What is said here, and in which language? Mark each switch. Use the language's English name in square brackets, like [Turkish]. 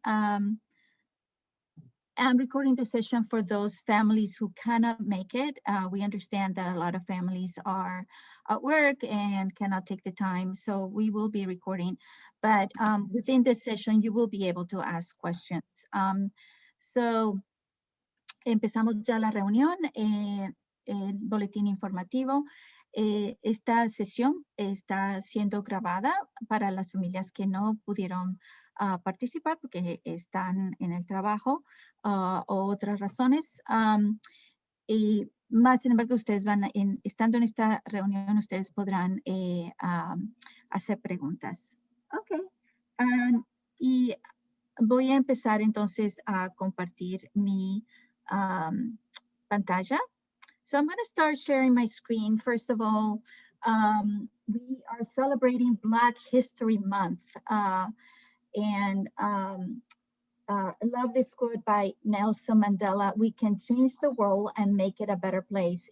[English] I'm recording the session for those families who cannot make it. We understand that a lot of families are at work and cannot take the time, so we will be recording. But within this session, you will be able to ask questions. [Spanish] So empezamos ya la reunión, el boletín informativo. Esta sesión está siendo grabada para las familias que no pudieron participar porque están en el trabajo o otras razones. Y más, sin embargo, ustedes estando en esta reunión, ustedes podrán hacer preguntas. Ok. Y voy a empezar entonces a compartir mi pantalla. [English] So I'm going to start sharing my screen. First of all, we are celebrating Black History Month. And I love this quote by Nelson Mandela: "We can change the world and make it a better place.